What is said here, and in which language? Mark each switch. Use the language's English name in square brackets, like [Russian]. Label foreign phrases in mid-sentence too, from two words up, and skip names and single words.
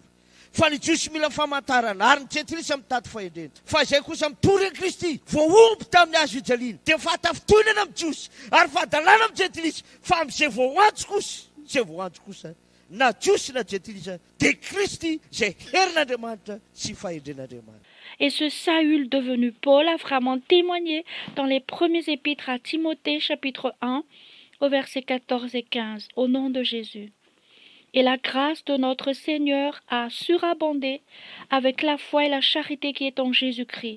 [Malagasy] Fa ny Jiosy mila famantarana ary ny tsetrisy mitady fahendrena. Fa izay kosa mitory an'i Kristy voaomby tamin'ny hazo fijaliana dia fatafitoinana amin'ny Jiosy ary fahadalana amin'ny tsetrisy. Fa amin'izay voantso kosa, izay voantso kosa na Jiosy na tsetrisy dia Kristy izay herin'Andriamanitra sy fahendren'Andriamanitra. [French] Et ce Saül devenu Paul a vraiment témoigné dans les premiers épîtres à Timothée chapitre 1 au verset 14 et 15 au nom de Jésus. Et la grâce de notre Seigneur a surabondé avec la foi et la charité qui est en Jésus-Christ.